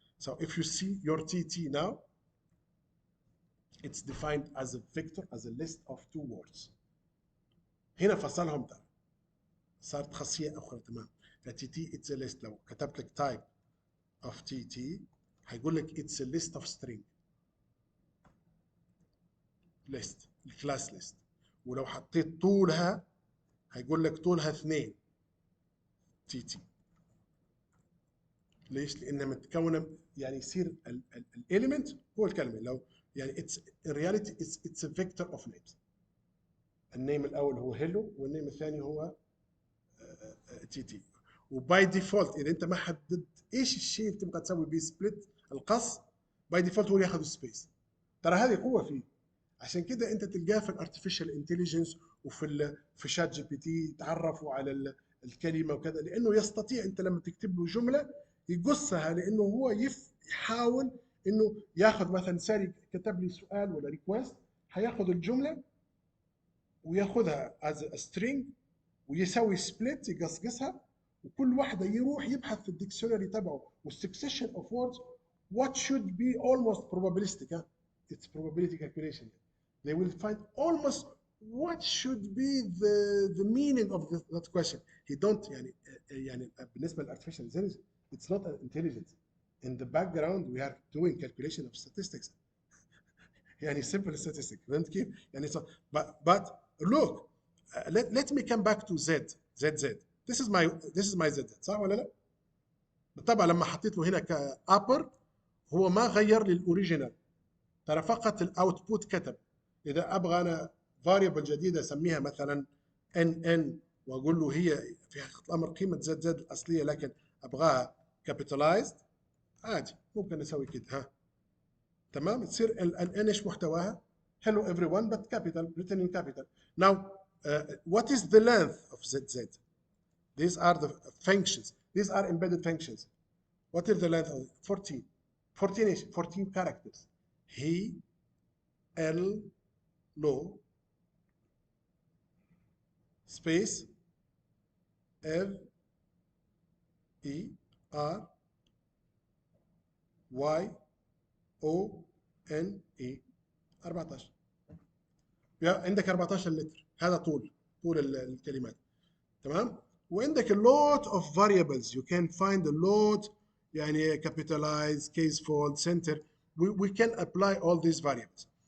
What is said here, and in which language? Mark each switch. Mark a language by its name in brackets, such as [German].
[English] So if you see your TT now, it's defined as a vector, as a list of two words. [Arabic] هنا فصلهم ترى. صارت خاصية أخرى تمام. TT [English] it's a list. [Arabic] لو كتبت لك [English] type of TT [Arabic] هيقول لك [English] it's a list of string. [Arabic] list الكلاس list. ولو حطيت طولها هيقول لك طولها 2 TT. ليش؟ لأنها متكونة يعني يصير الإيليمنت هو الكلمة. لو يعني [English] it's in reality it's a vector of names. [Arabic] النيم الأول هو hello والنيم الثاني هو TT. وباي ديفولت إذا أنت ما حددت إيش الشيء اللي تبغى تسوي بيه سبليت القص باي ديفولت هو اللي ياخذ سبيس. ترى هذه قوة فيه. عشان كده أنت تلقاه في الارتفيشال انتليجنس في شات جي بي تي تعرفوا على الكلمة وكذا، لأنه يستطيع أنت لما تكتب له جملة يقصها، لانه هو يحاول انه ياخذ مثلا ساري كتب لي سؤال ولا ريكوست، هياخذ الجمله وياخذها از سترينج ويسوي سبليت يقصقصها، وكل واحده يروح يبحث في الديكشنري تبعه والسكسيشن اوف ووردز [English] what should be almost probabilistic. It's probability calculation. They will find almost what should be the meaning of that question. He don't [Arabic] يعني بالنسبه للارتفيشال انتليجنس [English] it's not an intelligence. In the background we are doing calculation of statistics. يعني simple statistics. [Arabic] فهمت كيف؟ يعني [English] but look let me come back to ZZ. This is my ZZ [Arabic] صح ولا لا؟ طبعا لما حطيت له هنا كابر هو ما غير لي الاوريجينال، ترى فقط الاوتبوت كتب. اذا ابغى انا فاريبل جديده اسميها مثلا ان واقول له هي في حقيقه الامر قيمه ZZ الاصليه لكن ابغاها كابيتالايزد، عادي ممكن نسوي كده. ها تمام، تصير الان ايش محتواها؟ [English] hello everyone but capital written in capital. Now what is the length of ZZ? These are the functions, these are embedded functions. What is the length of 14 ايش؟ 14 characters. he l low space f e r y o n e 14. [Arabic] عندك 14 لتر، هذا طول الكلمات. تمام، وعندك [English] a lot of variables you can find a lot يعني capitalize case fold center we can apply all these variables.